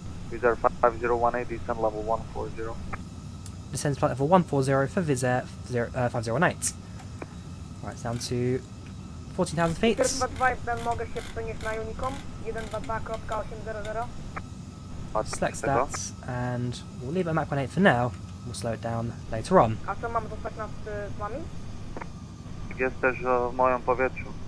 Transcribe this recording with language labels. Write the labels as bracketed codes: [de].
[en] Wizz Air 5018, descent level 140. Descend flight level 140 for Wizz Air 5018. Right, it's down to 14,000 feet. [pl] 122, mogę się przenieść na Unicom 122.800. [en] Select that, and we'll leave it at Mach 18 for now. We'll slow it down later on. [pl] A co, mam zostać z wami? Jest też w moim powietrzu.